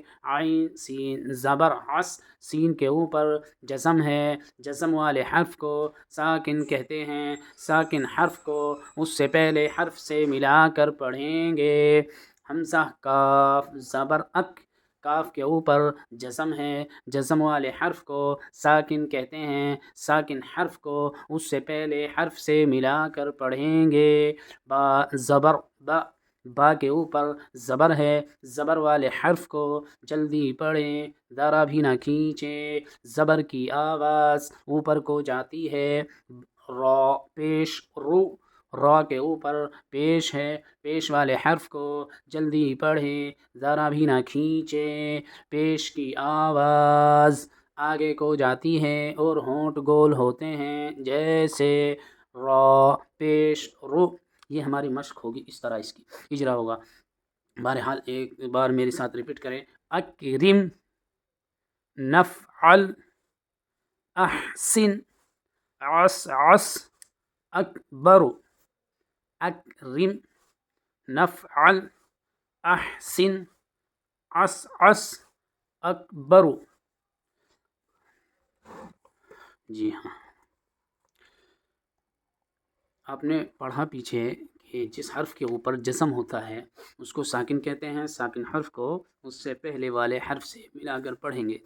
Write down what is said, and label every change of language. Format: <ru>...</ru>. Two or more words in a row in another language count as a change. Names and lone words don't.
<ur>عین سین زبر عس، سین کے اوپر جزم ہے، جزم والے حرف کو ساکن کہتے ہیں، ساکن حرف کو اس سے پہلے حرف سے ملا کر پڑھیں گے۔ حمزہ کاف زبر اک، کاف کے اوپر جزم ہے، جزم والے حرف کو ساکن کہتے ہیں، ساکن حرف کو اس سے پہلے حرف سے ملا کر پڑھیں گے۔ با زبر با، با کے اوپر زبر ہے، زبر والے حرف کو جلدی پڑھیں، ذرا بھی نہ کھینچیں، زبر کی آواز اوپر کو جاتی ہے۔ را پیش رو، را کے اوپر پیش ہے، پیش والے حرف کو جلدی پڑھیں، ذرا بھی نہ کھینچیں، پیش کی آواز آگے کو جاتی ہے اور ہونٹ گول ہوتے ہیں، جیسے را پیش رو۔ یہ ہماری مشق ہوگی، اس طرح اس کی اجرا ہوگا۔ بہرحال ایک بار میرے ساتھ ریپیٹ کریں۔</ur> <ar>اکرم نفعل احسن عس اکبر، اکرم نفعل احسن عس اکبر۔</ar> <ur>جی ہاں، آپ نے پڑھا پیچھے کہ جس حرف کے اوپر جزم ہوتا ہے اس کو ساکن کہتے ہیں، ساکن حرف کو اس سے پہلے والے حرف سے ملا کر پڑھیں گے۔</ur>